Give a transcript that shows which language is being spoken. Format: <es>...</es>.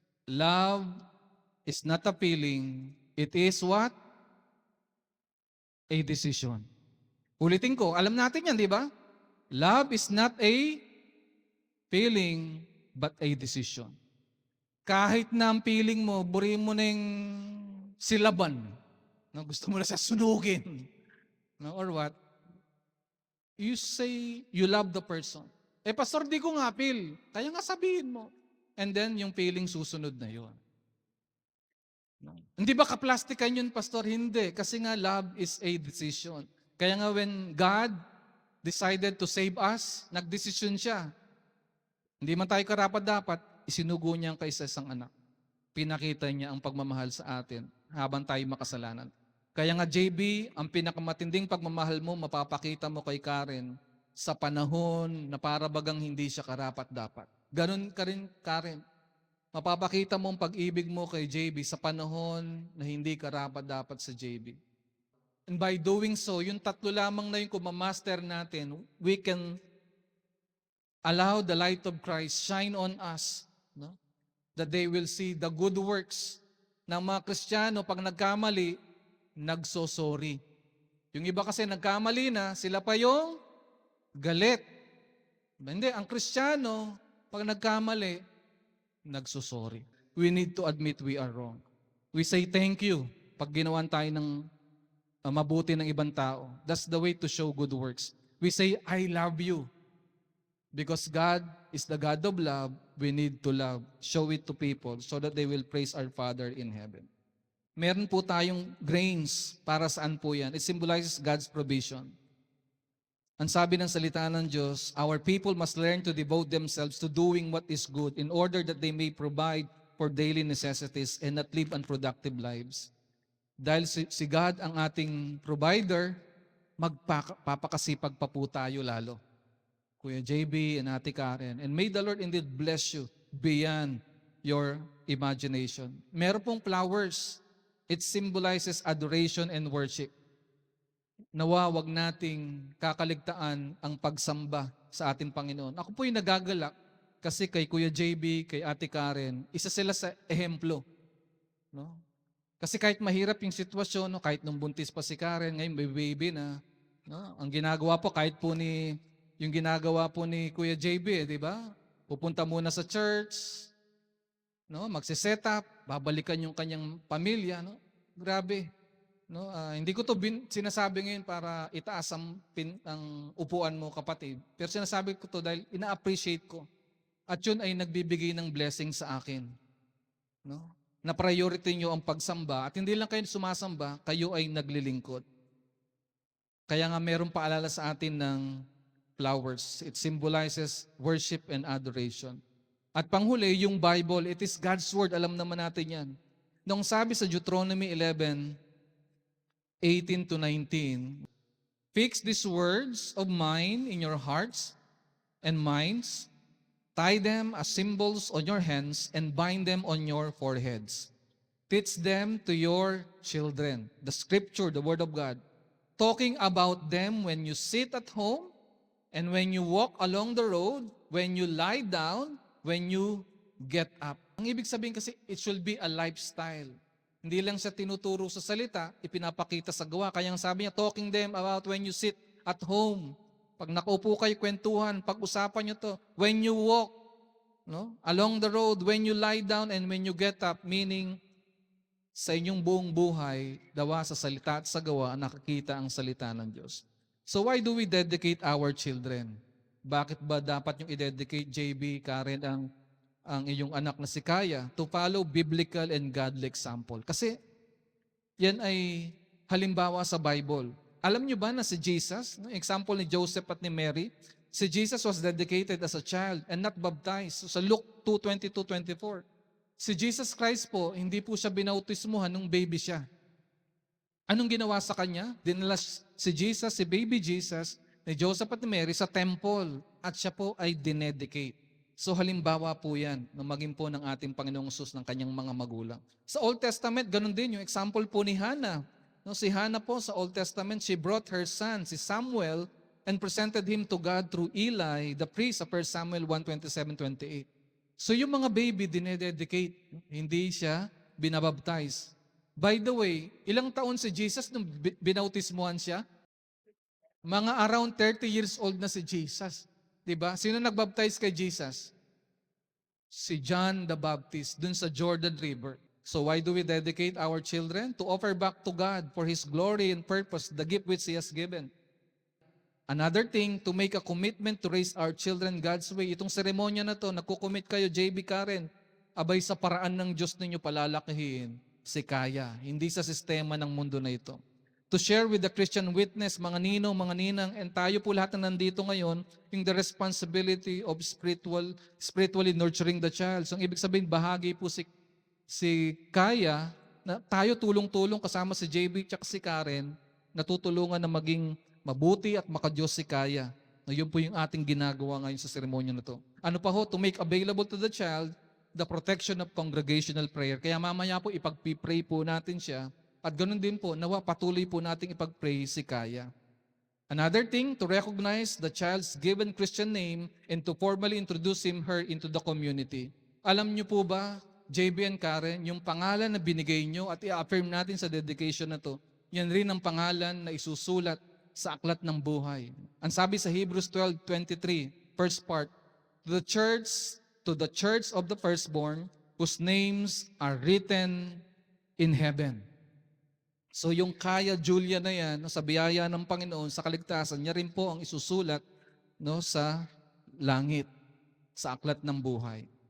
<en>Love is not a feeling. It is what? A decision.</en> <tl>Ulitin ko, alam natin yan, di ba?</tl> <en>Love is not a feeling, but a decision.</en> <tl>Kahit na ang feeling mo, buriin mo na yung silaban. No, gusto mo na siya sunugin.</tl> <en>No, or what? You say you love the person.</en> <tl>Pastor, di ko nga feel. Kaya nga sabihin mo. And then, yung feeling susunod na yun. No? Hindi ba kaplastikan yun, Pastor? Hindi. Kasi nga,</tl> <en>love is a decision.</en> <tl>Kaya nga</tl> <en>when God decided to save us,</en> <tl>nagdesisyon siya. Hindi man tayo karapat-dapat, isinugo niya ang kaisa-isang anak. Pinakita niya ang pagmamahal sa atin habang tayo makasalanan. Kaya nga, JB, ang pinakamatinding pagmamahal mo, mapapakita mo kay Karen sa panahon na para bagang hindi siya karapat-dapat. Ganon ka rin, Karen. Mapapakita mo ang pag-ibig mo kay JB sa panahon na hindi karapat-dapat sa JB.</tl> <en>And by doing so,</en> <tl>yung tatlo lamang na yung kumamaster natin,</tl> <en>we can allow the light of Christ shine on us. No? That they will see the good works</en> <tl>ng mga Kristiyano pag nagkamali, nagsosorry. Yung iba kasi nagkamali na, sila pa yung galit. Hindi, ang Kristiyano, pag nagkamali, nagsosorry.</tl> <en>We need to admit we are wrong. We say thank you</en> <tl>pag ginawan tayo ng mabuti ng ibang tao.</tl> <en>That's the way to show good works. We say, I love you. Because God is the God of love, we need to love. Show it to people so that they will praise our Father in heaven.</en> <tl>Meron po tayong grains. Para saan po yan?</tl> <en>It symbolizes God's provision.</en> <tl>Ang sabi ng salita ng Diyos,</tl> <en>our people must learn to devote themselves to doing what is good in order that they may provide for daily necessities and not live unproductive lives.</en> <tl>Dahil si God ang ating provider, magpapakasipag pa po tayo lalo. Kuya JB and Ate Karen.</tl> <en>And may the Lord indeed bless you beyond your imagination.</en> <tl>Meron pong</tl> <en>flowers. It symbolizes adoration and worship.</en> <tl>Nawa, wag nating kakaligtaan ang pagsamba sa ating Panginoon. Ako po yung nagagalak kasi kay Kuya JB, kay Ate Karen, isa sila sa ehemplo. No? Kasi kahit mahirap yung sitwasyon, no? Kahit nung buntis pa si Karen, ngayon may baby na. No? Ang ginagawa po, kahit po yung ginagawa po ni Kuya JB, di ba? Pupunta muna sa church, no? Magsiset up, babalikan yung kanyang pamilya. No? Grabe. No, hindi ko to sinasabi ngayon para itaas ang upuan mo, kapatid. Pero sinasabi ko to dahil ina-appreciate ko. At yun ay nagbibigay ng blessing sa akin. No? Na priority nyo ang pagsamba. At hindi lang kayo sumasamba, kayo ay naglilingkod. Kaya nga meron paalala sa atin ng flowers.</tl> <en>It symbolizes worship and adoration.</en> <tl>At panghuli, yung</tl> <en>Bible, it is God's Word.</en> <tl>Alam naman natin yan.</tl> <en>Nung sabi sa Deuteronomy 11:18 to 19, fix these words of mine in your hearts and minds, tie them as symbols on your hands, and bind them on your foreheads. Teach them to your children, the scripture, the word of God, talking about them when you sit at home, and when you walk along the road, when you lie down, when you get up.</en> <tl>Ang ibig sabihin kasi,</tl> <en>it should be a lifestyle.</en> <tl>Hindi lang siya tinuturo sa salita, ipinapakita sa gawa. Kaya ang sabi niya,</tl> <en>talking them about when you sit at home.</en> <tl>Pag nakaupo kayo, kwentuhan, pag-usapan nyo to.</tl> <en>When you walk,</en> <tl>no?</tl> <en>Along the road, when you lie down and when you get up,</en> <tl>meaning sa inyong buong buhay, dawa sa salita at sa gawa, nakikita ang salita ng Diyos.</tl> <en>So why do we dedicate our children?</en> <tl>Bakit ba dapat yung i-dedicate, JB, Karen, ang iyong anak na si Kaya</tl> <en>to follow biblical and godly example?</en> <tl>Kasi yan ay halimbawa sa Bible. Alam niyo ba na si Jesus, no, example ni Joseph at ni Mary, si Jesus</tl> <en>was dedicated as a child and not baptized.</en> <tl>So, sa Luke 2:22-24. Si Jesus Christ po, hindi po siya binautismuhan nung baby siya. Anong ginawa sa kanya? Dinala si Jesus, si baby Jesus, ni Joseph at ni Mary sa temple at siya po ay dinedicate. So halimbawa po yan na maging po ng ating Panginoong Hesus ng kanyang mga magulang. Sa Old Testament, ganun din yung example po ni Hannah. No, si Hannah po sa</tl> <en>Old Testament, she brought her son, si Samuel, and presented him to God through Eli, the priest of 1 Samuel 1:27-28.</en> <tl>So yung mga baby dinededicate, hindi siya binabaptize. By the way, ilang taon si Jesus nung binautismuhan siya? Mga around 30 years old na si Jesus. Diba? Sino nagbaptize kay Jesus? Si John the Baptist dun sa Jordan River.</tl> <en>So why do we dedicate our children? To offer back to God for His glory and purpose, the gift which He has given. Another thing, to make a commitment to raise our children God's way.</en> <tl>Itong seremonya na to, nagkukommit kayo, JB Karen, abay sa paraan ng Diyos ninyo palalakihin si Kaya, hindi sa sistema ng mundo na ito.</tl> <en>To share with the Christian witness,</en> <tl>mga ninong, mga ninang, and tayo po lahat na nandito ngayon, yung</tl> <en>the responsibility of spiritually nurturing the child.</en> <tl>So, ang ibig sabihin, bahagi po si Kaya, na tayo tulong-tulong kasama si JB at si Karen, natutulungan na maging mabuti at makadiyos si Kaya. No, yun po yung ating ginagawa ngayon sa seremonya na to. Ano pa ho?</tl> <en>To make available to the child the protection of congregational prayer.</en> <tl>Kaya mamaya po ipag-pray po natin siya. At ganoon din po, nawa patuloy po nating ipag-pray si Kaya.</tl> <en>Another thing, to recognize the child's given Christian name and to formally introduce her into the community.</en> <tl>Alam niyo po ba, JB and Karen, yung pangalan na binigay nyo at i-affirm natin sa dedication na to, yan rin ang pangalan na isusulat sa aklat ng buhay. Ang sabi sa</tl> <en>Hebrews 12:23, first part, to the church of the firstborn, whose names are written in heaven.</en> <tl>So yung Kaya Julia na yan, sa biyaya ng Panginoon, sa kaligtasan, niya rin po ang isusulat sa langit, sa aklat ng buhay.</tl>